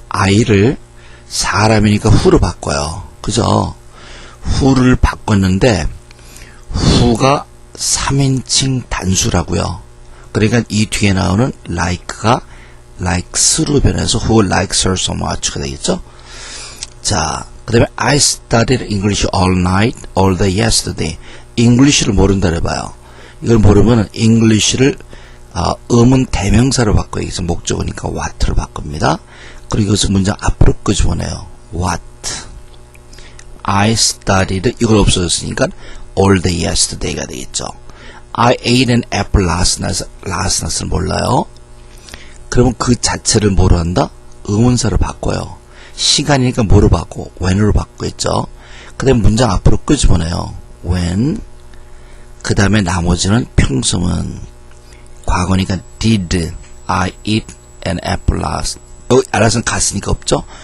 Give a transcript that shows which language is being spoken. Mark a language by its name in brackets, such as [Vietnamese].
[Korean] I를 사람이니까 who로 바꿔요. 그죠? who를 바꿨는데 who가 3인칭 단수라고요. 그러니까 이 뒤에 나오는 like가 likes로 변해서 [English] who likes her so much [Korean] 가 되겠죠. 자, 그 다음에 [English] I studied English all night, all day yesterday. [Korean] English를 모른다 해봐요. 이걸 모르면 English를 의문 대명사로 바꿔야겠죠. 목적어니까 what로 바꿉니다. 그리고 이것을 문장 앞으로 끄집어내요. [English] What? [Korean] I studied 이걸 없어졌으니까 [English] all day yesterday [Korean] 가 되겠죠. [English] I ate an apple last night. [Korean] last night을 몰라요. 그러면 그 자체를 뭐로 한다? 의문사로 바꿔요. 시간이니까 뭐로 바꿔? when으로 바꾸겠죠. 그 다음에 문장 앞으로 끄집어내요. [English] when. [Korean] 그 다음에 나머지는 평소문. 과거니까 [English] did I eat an apple last. [Korean] 알아서는 갔으니까 없죠.